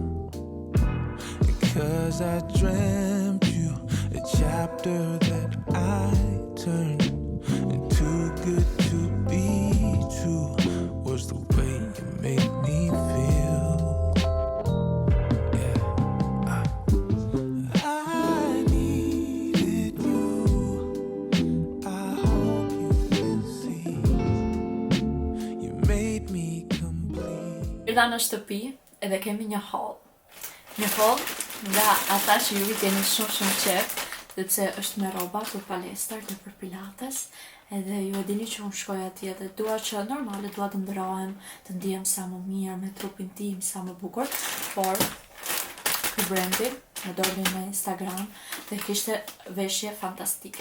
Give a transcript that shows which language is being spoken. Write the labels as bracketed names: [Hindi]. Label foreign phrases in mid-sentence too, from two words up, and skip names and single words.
[English] Because I dreamt you, a chapter that I turned, and too good to be true was the way you made me feel. I needed you. I hope you can see. You made me complete. [Albanian] Erdha në shtëpi edhe kemi një hall. Një hall nga ata që ju i keni shumë qef, dhe pse është me rroba për palestër dhe për pilates, edhe ju e dini që unë shkoj atje dhe dua që normale dua të ndrohem, të ndihem sa më mirë me trupin tim, sa më bukur, por ky brendi më doli në Instagram dhe kishte veshje fantastike.